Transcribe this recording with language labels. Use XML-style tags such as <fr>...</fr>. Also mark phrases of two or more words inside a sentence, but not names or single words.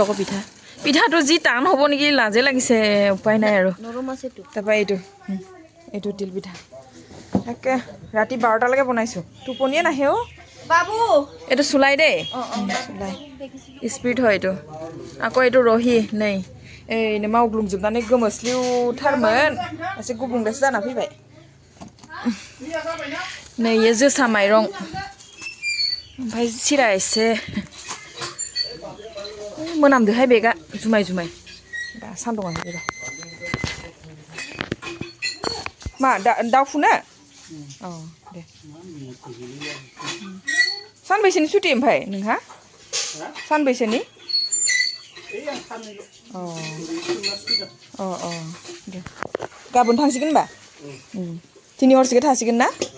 <as>আকৌ পিঠাটো যি টান হ'ব নেকি লাজে লাগিছে উপায় নাই আৰু তাৰপৰা এইটো তিল পিঠা একে ৰাতি 12টালৈকে বনাইছোঁ টোপনিয়ে নাহে অ' বাবু এইটো চুলাই দেই চুলাই স্পিড হয় এইটো আকৌ এইটো ৰহি</as> <brx>नै ओरैनो मावग्लुंजोबनानै गोमोस्लिउथारमोन एसे गुबुंलेसो जाना फैबाय नै इयो जोसा माइरं ओमफ्राय सिरा एसे मोनामदोहाय बेगा जुमाय दा सान्दुङा गैया मा दाउफुनो औ दे सानबैसेनि सुटि ओमफ्राय नोंहा सानबैसेनि अ दे गाबोन थांसिगोन होनबा दिनै हरसेखौ थासिगोन ना</brx>